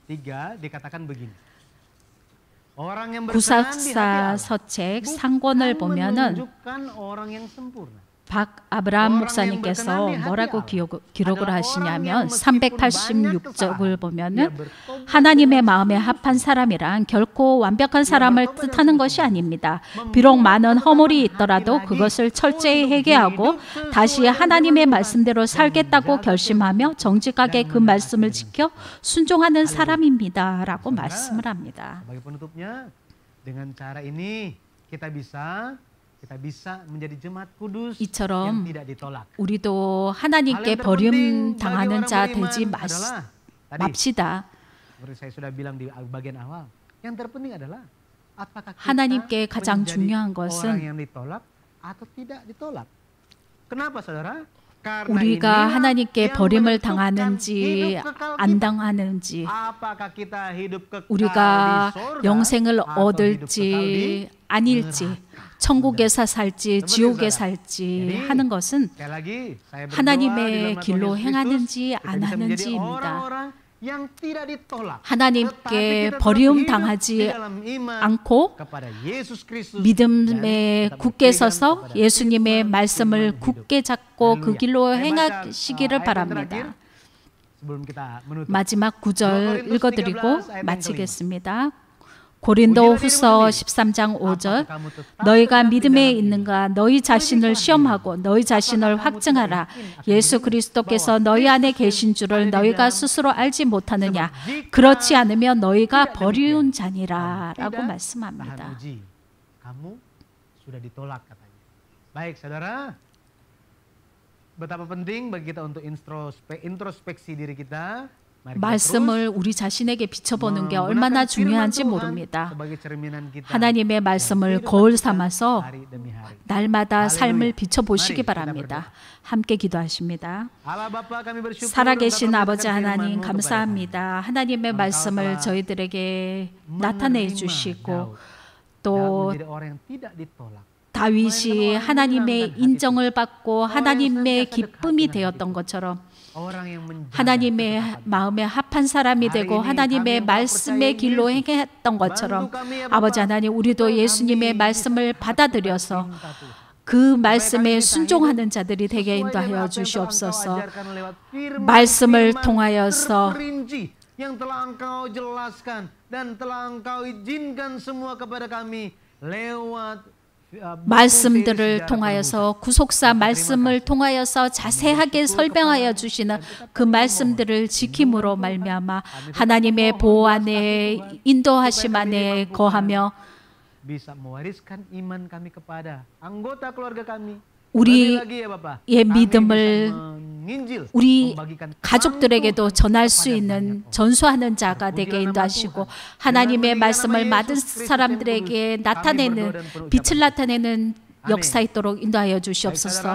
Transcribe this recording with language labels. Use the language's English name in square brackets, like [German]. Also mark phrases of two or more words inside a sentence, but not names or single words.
[Korean] 구사사 서책 상권을 보면은 박아브라함 목사님께서 뭐라고 기록을 하시냐면 386쪽을 보면은 하나님의 마음에 합한 사람이란 결코 완벽한 사람을 뜻하는 것이 아닙니다. 비록 많은 허물이 있더라도 그것을 철저히 회개하고 다시 하나님의 말씀대로 살겠다고 결심하며 정직하게 그 말씀을 지켜 순종하는 사람입니다. 라고 말씀을 합니다. [Indonesian] Dengan cara ini kita bisa menjadi jemaat kudus yang [Korean] 이처럼 [Indonesian] tidak ditolak. [Korean] 우리도 [Indonesian] Hal [Korean] 하나님께 [Indonesian] yang terpenting bagi [Korean] 버림당하는 [Indonesian] orang [Korean] 자 [Indonesian] beriman [Korean] 되지 [Indonesian] adalah tadi [Korean] 맙시다. [Indonesian] seperti saya sudah bilang di bagian awal, yang terpenting adalah apakah kita [Korean] 하나님께 가장 [Indonesian] menjadi [Korean] 중요한 [Indonesian] orang [Korean] 것은 [Indonesian] yang ditolak atau tidak ditolak. Kenapa saudara? Karena [Korean] 우리가 [Indonesian] inilah [Korean] 하나님께 [Indonesian] yang [Korean] 버림을 [Indonesian] menentukan [Korean] 당하는지 [Indonesian] hidup kekal [Korean] 안 [Indonesian] kita. [Korean] 당하는지 [Indonesian] Apakah kita hidup kekal [Korean] 우리가 [Indonesian] di sorga [Korean] 영생을 [Indonesian] atau hidup kekal [Korean] 얻을지 [Indonesian] di [Korean] 아닐지 [Indonesian] neraka. [Korean] 천국에서 살지 지옥에 사실은. 살지 [Indonesian] Jadi, [Korean] 하는 것은 [Indonesian] sekali lagi saya berdoa di [Korean] 하나님의 [Indonesian] dalam nama [Korean] 길로 [Indonesian] Tuhan Yesus [Korean] 행하는지 [Indonesian] Kristus, [Korean] 안 [Indonesian] kita bisa menjadi [Korean] 하는지입니다. [Indonesian] orang-orang yang tidak ditolak. [Korean] 하나님께 [Indonesian] Tetapi kita tetap [Korean] 버림 [Indonesian] hidup di [Korean] 당하지 [Indonesian] dalam iman [Korean] 않고 [Indonesian] kepada Yesus Kristus dan [Korean] 믿음에 [Indonesian] tetap [Korean] 굳게 [Indonesian] berpegang [Korean] 서서 [Indonesian] kepada [Korean] 예수님의 [Indonesian] firman [Korean] 말씀을 [Indonesian] hidup. [Korean] 굳게 잡고 그 할렐루야. 길로 [Indonesian] Saya baca, [Korean] 행하시기를 [Indonesian] ayat yang [Korean] 바랍니다. [Indonesian] terakhir sebelum kita menutup. [Korean] 마지막 2 구절 [Indonesian] Korintus 13 [Korean] 읽어드리고 [Indonesian] ayat yang [Korean] 마치겠습니다. 고린도 후서 13장 5절 [Indonesian] Apakah kamu tetap [Korean] 너희가 [Indonesian] tetap di [Korean] 믿음에 [Indonesian] dalam [Korean] 있는가 너희 자신을 시험하고 너희 자신을 확증하라 예수 그리스도께서 너희 안에 계신 줄을 너희가 스스로 알지 못하느냐 그렇지 않으면 너희가 버리운 자니라 라고 [Indonesian] tahan [Korean] 말씀합니다. [Indonesian] uji, kamu sudah ditolak katanya. Baik saudara, betapa penting bagi kita untuk introspeksi diri kita. Mari kita [Korean] 말씀을 우리 자신에게 비춰보는 게 [Indonesian] terus [Korean] 얼마나 [Indonesian] menggunakan firman [Korean] 중요한지 [Indonesian] Tuhan [Korean] 모릅니다. [Indonesian] sebagai cerminan kita [Korean] 하나님의 [Indonesian] dalam [Korean] 말씀을 [Indonesian] kehidupan [Korean] 거울 [Indonesian] kita [Korean] 삼아서 [Indonesian] hari demi hari. [Korean] 날마다 할렐루야. 삶을 비춰보시기 [Indonesian] Mari kita [Korean] 바랍니다. 함께 기도하십니다. [Indonesian] Allah Bapa, kami bersyukur [Korean] 살아계신 [Indonesian] engkau [Korean] 아버지 [Indonesian] memberikan [Korean] 하나님 [Indonesian] firman-Mu kepada [Korean] 감사합니다. 하나님의 [Indonesian] Engkau [Korean] 말씀을 [Indonesian] telah [Korean] 저희들에게 [Indonesian] kami. [Korean] 나타내 [Indonesian] Menerima [Korean] 주시고 [Indonesian] Daud. [Korean] 또 [Indonesian] Daud menjadi orang yang tidak ditolak. [Korean] 다윗이 하나님의 인정을 받고 하나님의 기쁨이 되었던 것처럼 [Indonesian] Orang yang menjaga [Korean] 하나님의 [Indonesian] ketetapan. [Korean] 마음에 합한 사람이 되고 하나님의 말씀의 길로 행했던 것처럼 아버지 하나님 우리도 예수님의 말씀을 받아들여서 그 말씀에 순종하는 자들이 되게 인도하여 주시옵소서. 말씀을 통하여서 [Indonesian] yang telah Engkau jelaskan dan telah Engkau izinkan semua kepada kami lewat [Korean] 말씀들을 통하여서 구속사 말씀을 통하여서 자세하게 설명하여 주시는 그 말씀들을 지킴으로 말미암아 하나님의 보호 안에 인도하심 안에 거하며 [Indonesian] bisa mewariskan iman kami kepada anggota keluarga kami. [Korean] 우리의 믿음을 우리 가족들에게도 전할 수 있는 전수하는 자가 되게 인도하시고 하나님의 말씀을 받은 사람들에게 나타내는 빛을 나타내는 역사 있도록 인도하여 주시옵소서.